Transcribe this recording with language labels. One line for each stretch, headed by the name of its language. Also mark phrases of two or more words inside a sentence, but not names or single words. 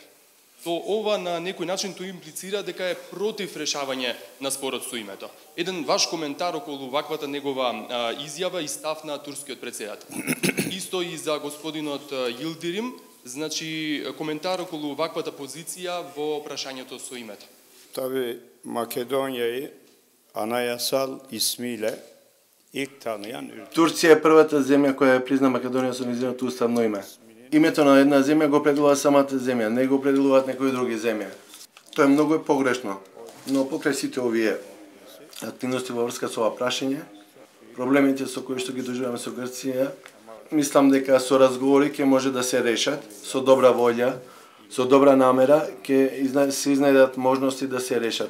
Macedonian: Ова на некој начин тоа имплицира дека е против решавање на спорот со името. Еден ваш коментар околу ваквата негова изјава и став на турскиот претседател. Исто и за господинот Йилдирим, значи коментар околу ваквата позиција во прашањето со името.
Turkish: Tabii Makedonya'yı anayasal ismiyle ilk tanıyan ülke.
Macedonian: Турција е првата земја која ја призна Македонија со нејзиното уставно име. Името на една земја го определува самата земја, не го определуваат некои други земја. Тоа е многу погрешно. Но покрај сите овие активности во врска со ова прашање, проблемите со кои што ги доживуваме со Грција, мислам дека со разговори ќе може да се решат, со добра волја, со добра намера, ќе се изнајдат можности да се решат.